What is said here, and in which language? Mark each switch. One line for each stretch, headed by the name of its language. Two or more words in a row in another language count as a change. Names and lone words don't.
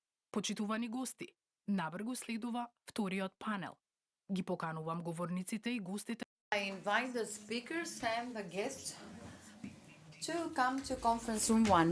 Macedonian: Почитувани гости, набргу следува вториот панел. Ги поканувам говорниците и гостите.
English: I invite the speakers and the guests to come to conference room 1.